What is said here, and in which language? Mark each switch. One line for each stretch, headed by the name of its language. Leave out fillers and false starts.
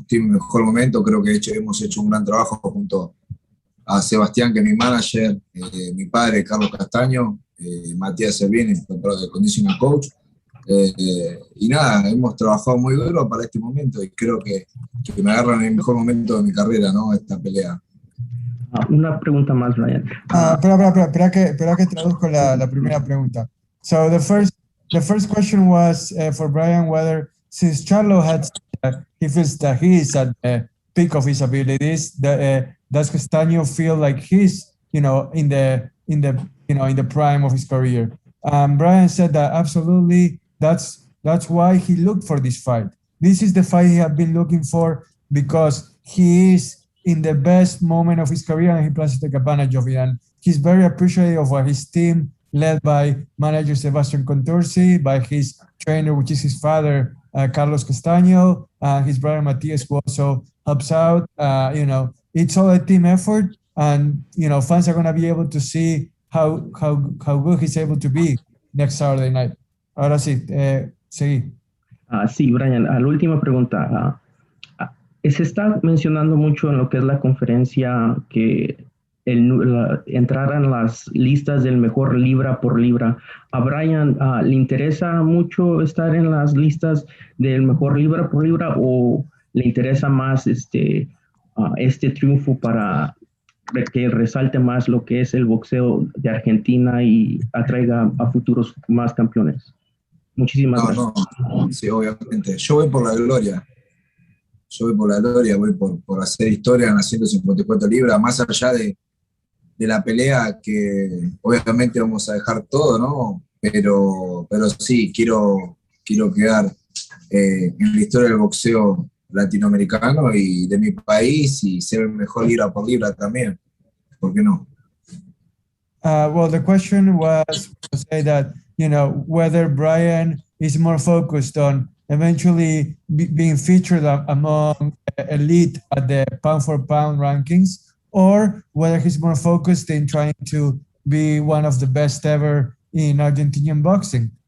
Spanish: Estoy en mi mejor momento, creo que hemos hecho un gran trabajo junto a Sebastián, que es mi manager, mi padre Carlos Castaño, Matías Servini, el conditioning coach, Y nada, hemos trabajado muy duro para este momento y creo que me agarran en el mejor momento de mi carrera, ¿no? Esta pelea. Una pregunta más, Brian. Espera que traduzco la primera pregunta.
English: So the first question was for Brian whether since Charlo had he feels that he is at the peak of his abilities, does Castaño feel like he's in the prime of his career? Brian said that absolutely. That's why he looked for this fight. This is the fight he had been looking for because he is in the best moment of his career and he plans to take advantage of it. And he's very appreciative of what his team, led by manager Sebastian Contursi, by his trainer, which is his father, Carlos Castaño, his brother Matias, who also helps out. It's all a team effort, and fans are going to be able to see how good he's able to be next Saturday night.
Spanish: Ahora sí, seguí. Sí, Brian, la última pregunta. Se está mencionando mucho en lo que es la conferencia que entraran las listas del mejor libra por libra. ¿A Brian le interesa mucho estar en las listas del mejor libra por libra o le interesa más este triunfo para que resalte más lo que es el boxeo de Argentina y atraiga a futuros más campeones? Muchísimas gracias. No, sí, obviamente. Yo voy por la gloria. Voy por hacer historia en las 154 libras, más allá de la pelea que obviamente vamos a dejar todo, ¿no? Pero sí, quiero quedar en la historia del boxeo latinoamericano y de mi país y ser el mejor libra por libra también. ¿Por qué no?
English: Well, the question was to say that, whether Brian is more focused on eventually being featured among elite at the pound-for-pound rankings, or whether he's more focused in trying to be one of the best ever in Argentinian boxing.